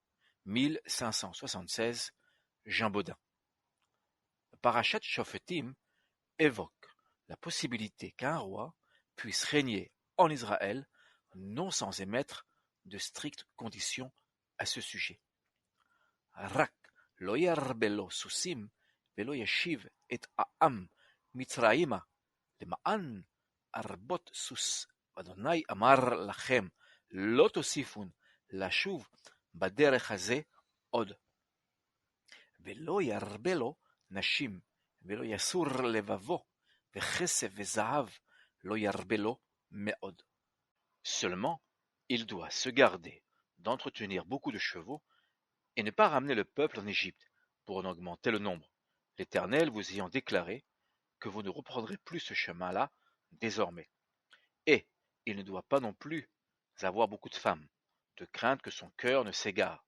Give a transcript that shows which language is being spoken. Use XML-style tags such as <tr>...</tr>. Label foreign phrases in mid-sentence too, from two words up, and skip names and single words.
<fr>1576, Jean Bodin. Le Parashat Shofetim évoque la possibilité qu'un roi puisse régner en Israël non sans émettre de strictes conditions à ce sujet.</fr> <he>רק לא ירבה לו סוסים ולא ישיב את העם מצרימה למען ארבות סוס אדוני אמר לכם לא תוסיפון לשוב בדרך הזה עוד. ולא ירבה לו נשים ולא יסור לבבו וכסף וזהב לא ירבה לו מאוד.</he> <fr>Seulement, il doit se garder d'entretenir beaucoup de chevaux et ne pas ramener le peuple en Égypte pour en augmenter le nombre, l'Éternel vous ayant déclaré que vous ne reprendrez plus ce chemin-là désormais. Et il ne doit pas non plus avoir beaucoup de femmes, de crainte que son cœur ne s'égare.</fr>